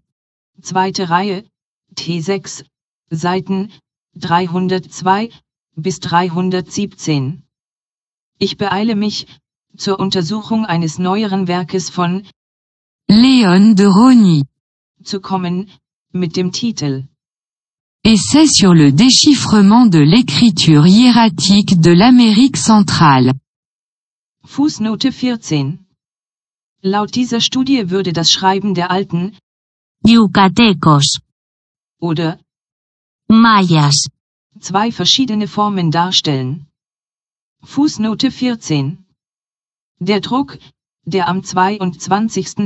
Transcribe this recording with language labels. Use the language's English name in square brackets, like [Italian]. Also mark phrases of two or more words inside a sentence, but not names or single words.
[German] zweite Reihe, T6, Seiten 302 bis 317. Ich beeile mich, zur Untersuchung eines neueren Werkes von Léon de Rosny zu kommen, mit dem Titel [French] Essai sur le déchiffrement de l'écriture hiératique de l'Amérique centrale. [German] Fußnote 14. Laut dieser Studie würde das Schreiben der alten Yucatecos, oder mayas, zwei verschiedene Formen darstellen. Fußnote 14. Der Druck, der am 22.